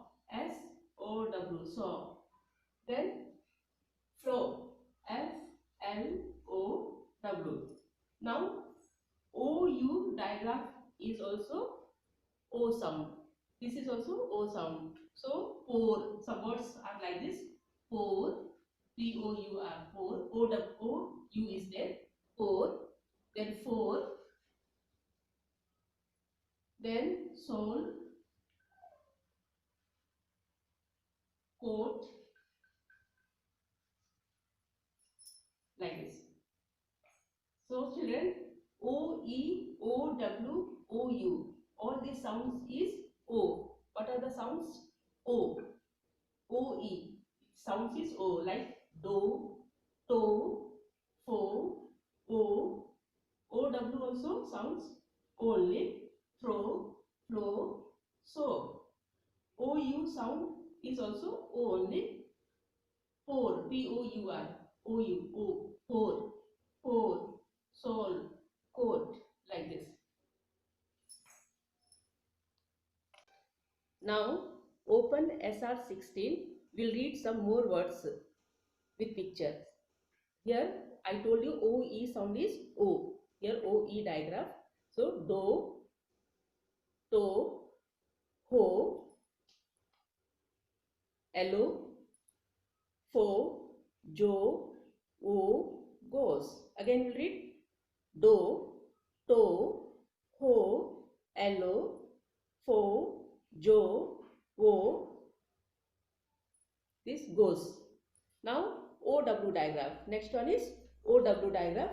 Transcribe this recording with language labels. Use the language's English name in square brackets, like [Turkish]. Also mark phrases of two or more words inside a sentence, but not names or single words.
[English] S-O-W. Saw. Then flow. F-L-O-W. Now O-U diagram is also O sound. This is also O sound. So pour. Some words are like this. Pour. P-O-U-R. Pour. O-U is there. Pour. Then for. Then soul. Coat. Like this. So children, O-E-O-W-O-U. All these sounds is O. What are the sounds? O. O-E. Sounds is O. Like do, to, fo, O. O-W also sounds O only. Throw, flow, so. O-U sound is also O only. Pour. P-O-U-R. O-U. O. Pour. Pour. Soul, coat, like this. Now open SR16. We'll read some more words with pictures. Here I told you O-E sound is O. Here O-E diagram. So do, to, ho, elo, fo, jo, o, goes. Again we'll read do, to, ho, elo, fo, jo, wo. This goes. Now OW diagram. Next one is OW diagram.